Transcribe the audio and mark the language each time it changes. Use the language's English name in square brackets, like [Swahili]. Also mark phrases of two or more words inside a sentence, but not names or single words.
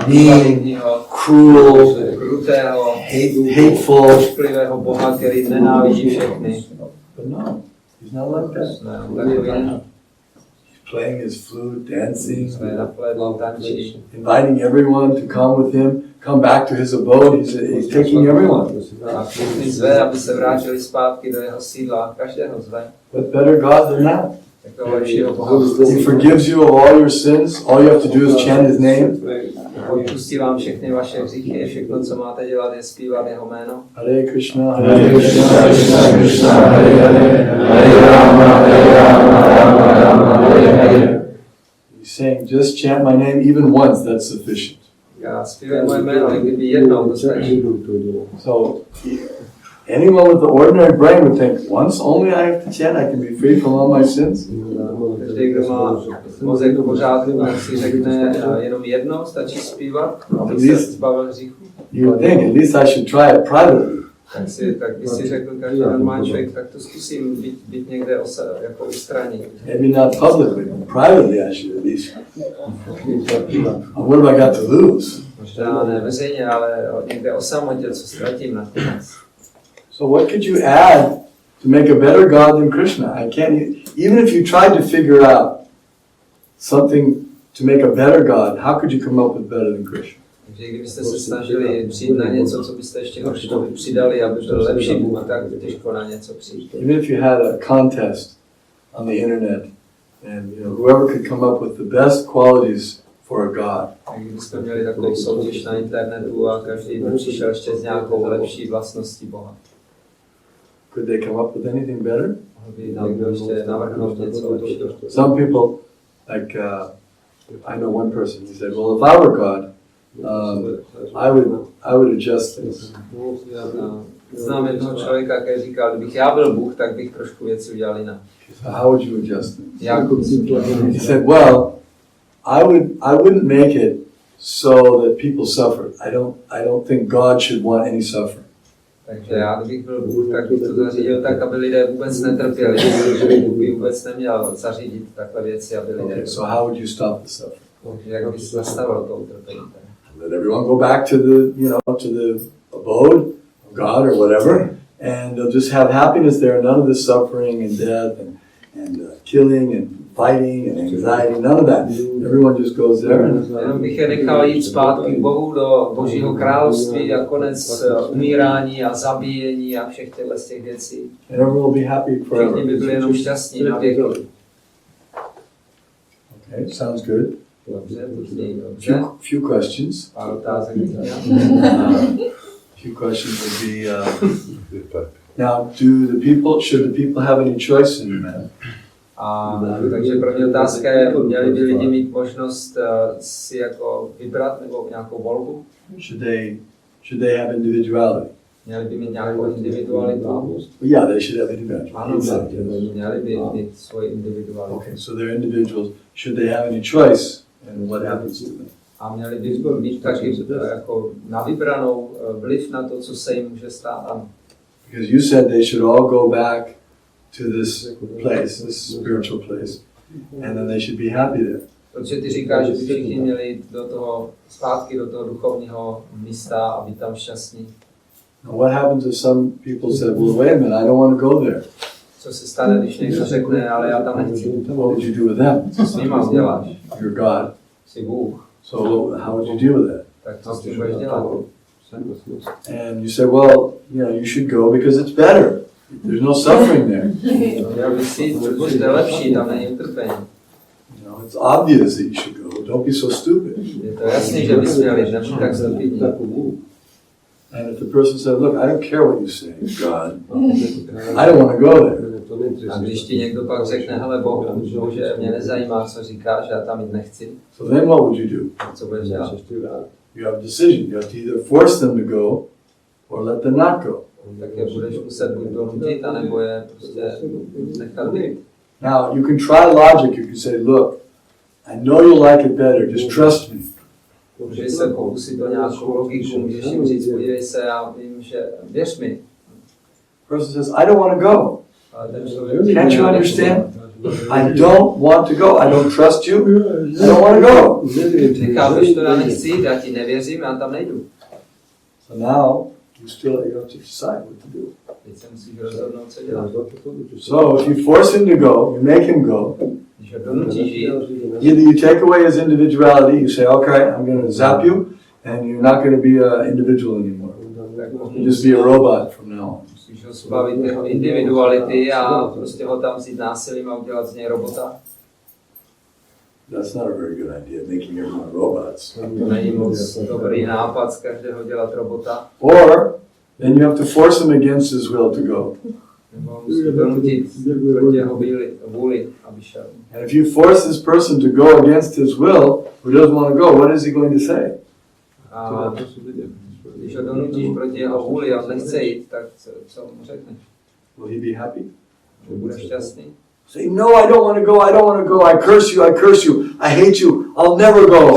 [English] mean, [Czech] maligního, [English] cruel, [Czech] krutého, [English] hateful. [Czech] šklivého Boha, který nenávidí všechny. [English] But no, he's not like that. [Czech] Ne, on takový není. [English] He's playing his flute, dancing, [Czech] Jsme na plédlu, tančí. [English] inviting everyone to come with him, come back to his abode. He's taking everyone. [Czech] A všechny zve, aby se vrátili zpátky do jeho sídla. Každého zve. [English] What better God than that? [Czech] Takového lepšího Boha. [English] He forgives you of all your sins. All you have to do is chant his name. [Czech] Odpustí vám všechny vaše hříchy. Všechno, co máte dělat, je zpívat jeho jméno. [Sanskrit] Hare Krishna, Hare Krishna, Krishna Krishna, Hare Hare, Hare Rama, Rama, Rama, Hare Hare. [English] He's saying, just chant my name even once, that's sufficient. [Czech] Já zpívám moje jméno, i kdyby jednou, to stačí. [English] So, anyone with the ordinary brain would think, once only I have to chant, I can be free from all my sins. [Czech] Každý, kdo má mozek v pořádku, tak si řekne, jenom jednou stačí zpívat, aby se zbavil hříchu. [English] You would think, at least I should try it privately. [Czech] Tak by si řekl každý normální člověk, tak to zkusím být někde jako ustraní. [English] Maybe not publicly, but privately I should at least. What have I got to lose? [Czech] Možná ne veřejně, ale někde o samotě, co ztratím nakonec. [English] So what could you add to make a better God than Krishna? I can't, even if you tried to figure out something to make a better God, how could you come up with better than Krishna? [Czech] Takže kdybyste se snažili přijít na něco, co byste ještě horšího přidali, aby byl lepší Bůh, tak těžko na něco přijít. [English] Even if you had a contest on the internet And whoever could come up with the best qualities for a god. [Czech] A kdybyste měli takovou soutěž na internetu a každý by přišel ještě s nějakou lepší vlastností Boha. [English] Could they come up with anything better? [Czech] Mohl by někdo ještě navrhnout něco lepšího. [English] Some people, like I know one person, he said, well, if I were God, I would adjust things. [Czech] Znám jednoho člověka, který říkal, kdybych já byl Bůh, tak bych trošku věci udělal jinak. [English] So how would you adjust things? [Czech] Jak? [English] He said, well, I wouldn't make it so that people suffer. I don't think God should want any suffering. [Czech] Takže já, kdybych byl Bůh, tak bych to zařídil tak, aby lidé vůbec netrpěli. Bůh by vůbec neměl zařídit takové věci, aby lidé... [English] Okay, so how would you stop the suffering? [Czech] Takže jak bys zastavil to utrpení? [English] Let everyone go back to the, to the abode of God or whatever, and they'll just have happiness there, none of this suffering and death and killing and fighting and anxiety, none of that. Everyone just goes there. [Czech] Jenom bych je nechal jít zpátky k Bohu do Božího království a konec umírání a zabíjení a všech těch věcí. [English] And everyone will be happy forever. [Czech] Všichni by byli jenom šťastní na věky. [English] Okay, sounds good. [Czech] Dobře, to zní dobře. [English] Few questions. [Czech] Pár otázek. [English] Few questions would be, now, should the people have any choice in the matter? [Czech] A takže první otázka je, měli by lidi mít možnost si jako vybrat nebo nějakou volbu? [English] Should they have individuality? [Czech] Měli by mít nějakou individualitu? [English] Yeah, they should have individuality. [Czech] Ano, měli by mít svoji individualitu. [English] Okay, so they're individuals. Should they have any choice and what happens to them? [Czech] A měli by mít taky jako na vybranou vliv na to, co se jim může stát. Ano. [English] Because you said they should all go back to this place, this spiritual place, and then they should be happy there. [Czech] Protože ty říkáš, že by všichni měli jít zpátky do toho duchovního místa a být tam šťastní. [English] Now what happens if some people said, well, wait a minute, I don't want to go there? [Czech] Co se stane, když někdo řekne, ale já tam nechci? [English] What would you do with them? [Czech] Co s nima uděláš? [English] You're God. [Czech] Jsi Bůh. [English] So how would you deal with that? [Czech] Tak co s tím budeš dělat? [English] And you say, well, you should go because it's better. There's no suffering there. [Czech] Měl bys si jít, protože to je lepší, tam není utrpení. [English] It's obvious that you should go. Don't be so stupid. [Czech] Je to jasný, že bys měl jít, nebuď tak stupidní. [English] And if the person said, look, I don't care what you say, God. I don't want to go there. [Czech] A když ti někdo pak řekne, hele Bože, mě nezajímá, co říkáš, já tam jít nechci. [English] So then what would you do? [Czech] Co budeš dělat? [English] You have a decision. You have to either force them to go or let them not go. [Czech] Tak je budeš muset buď donutit, anebo je prostě nechat být. [English] Now, you can try logic. You can say, look, I know you like it better. Just trust me. [Czech] Můžeš se pokusit o nějakou logiku, můžeš jim říct, podívej se, já vím, že věř mi. [English] Person says, I don't want to go. [Czech] Ale ten člověk, [English] Can't you understand? I don't want to go. I don't trust you. I don't want to go. [Czech] Nechápeš to, já nechci jít, já ti nevěřím, já tam nejdu. [English] So now, you have to decide what to do. [Czech] Teď se musíš rozhodnout, co dělat. [English] So if you force him to go, you make him go. [Czech] Když ho donutíš jít, [English] Either you take away his individuality, you say, okay, I'm going to zap you, and you're not going to be an individual anymore. You'll just be a robot from now on. [Czech] musíš ho zbavit jeho individuality a prostě ho tam vzít násilím a udělat z něj robota. [English] That's not a very good idea, making everyone robots. [Czech] To není moc dobrý nápad z každého dělat robota. [English] Or, then you have to force him against his will to go. [Czech] Nebo musíš donutit proti jeho vůli, aby šel. [English] And if you force this person to go against his will, who doesn't want to go, what is he going to say? [Czech] A když ho donutíš proti jeho vůli a on nechce jít, tak co mu řekneš? [English] Will he be happy? [Czech] Že bude šťastný? [English] Say, no, I don't want to go, I don't want to go, I curse you, I hate you, I'll never go.